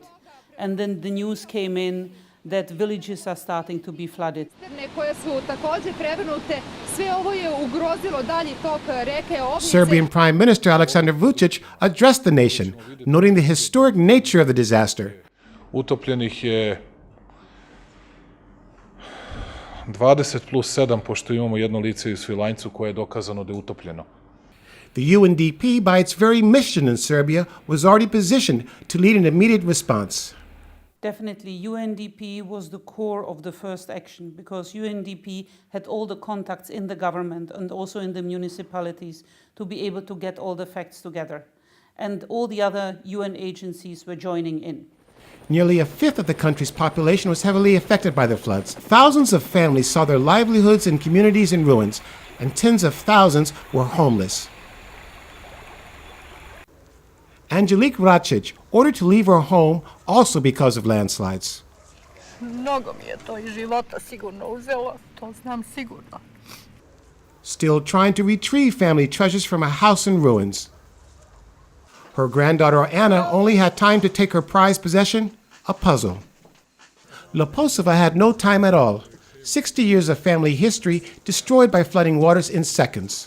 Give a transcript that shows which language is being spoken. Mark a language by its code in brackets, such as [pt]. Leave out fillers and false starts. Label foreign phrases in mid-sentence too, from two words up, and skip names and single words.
[en] And then the news came in that villages are starting to be flooded. Serbian Prime Minister Aleksandar Vučić addressed the nation, noting the historic nature of the disaster. [sr] Utopljenih je 20+7, pošto imamo jedno lice u Svilajncu koje je dokazano da je utopljeno. [en] The UNDP, by its very mission in Serbia, was already positioned to lead an immediate response. Definitely, UNDP was the core of the first action because UNDP had all the contacts in the government and also in the municipalities to be able to get all the facts together. And all the other UN agencies were joining in. Nearly a fifth of the country's population was heavily affected by the floods. Thousands of families saw their livelihoods and communities in ruins, and tens of thousands were homeless. Angelique Vracic, ordered to leave her home also because of landslides. [sr] Mnogo mi je to iz života sigurno uzelo, to znam sigurno. [en] Still trying to retrieve family treasures from a house in ruins. Her granddaughter Anna only had time to take her prized possession, a puzzle. Leposova had no time at all. 60 years of family history destroyed by flooding waters in seconds.